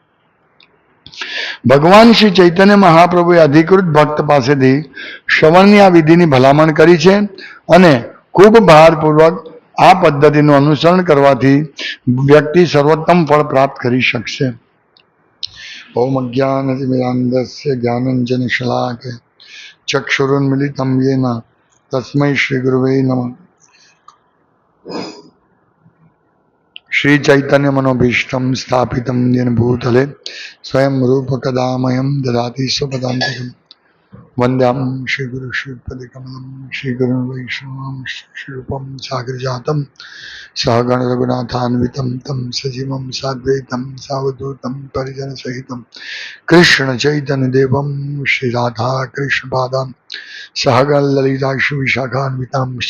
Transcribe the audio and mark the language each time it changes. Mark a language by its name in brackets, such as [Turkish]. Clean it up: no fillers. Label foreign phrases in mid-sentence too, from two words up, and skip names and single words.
[Gujarati] ભગવાન શ્રી ચૈતન્ય મહાપ્રભુએ અધિકૃત ભક્ત પાસેથી શ્રવણની આ વિધિની ભલામણ કરી છે અને ખૂબ ભારપૂર્વક આ પદ્ધતિનું અનુસરણ કરવાથી વ્યક્તિ સર્વોત્તમ ફળ પ્રાપ્ત કરી શકશે. [Sanskrit] ॐ अज्ञानतिमिरान्धस्य ज्ञानाञ्जनशलाकया ચક્ષુરુન્મિલિतं येन तस्मै श्री गुरुवे नमः. श्री चैतन्य मनोभीष्टं स्थापितं येन भूतले स्वयं रूप कदा मह्यं ददाति स्वपदान्तिकम् वन्दामि श्रीगुरु श्रीपदकमलं श्रीगुरुं वैष्णवं श्रीरूपं साग्रजातं सहगण रघुनाथान्वितं तं सजीवं साद्वैतं सावधूतं परिजनसहितं कृष्ण चैतन्य देवं श्रीराधा कृष्ण पादान् सहगण ललिता विशाखान्वितां